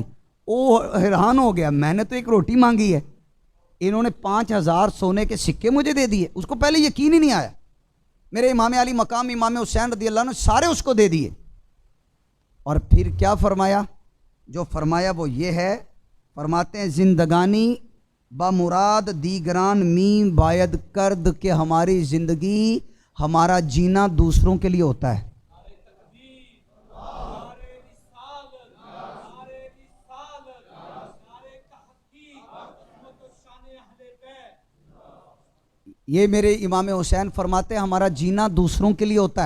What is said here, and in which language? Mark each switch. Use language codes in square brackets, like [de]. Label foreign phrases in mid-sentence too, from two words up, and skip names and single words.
[ur] وہ حیران ہو گیا، میں نے تو ایک روٹی مانگی ہے، انہوں نے 5000 سونے کے سکے مجھے دے دیے۔ اس کو پہلے یقین ہی نہیں آیا۔ میرے امام علی مقام امام حسین [ar] رضی اللہ عنہ [ur] سارے اس کو دے دیے، اور پھر کیا فرمایا؟ جو فرمایا وہ یہ ہے، فرماتے ہیں [fa] زندگانی بمراد دیگران می باید کرد [ur] کہ ہماری زندگی، ہمارا جینا دوسروں کے لیے ہوتا ہے۔ یہ میرے امام حسین فرماتے ہیں ہمارا جینا دوسروں کے لیے ہوتا ہے۔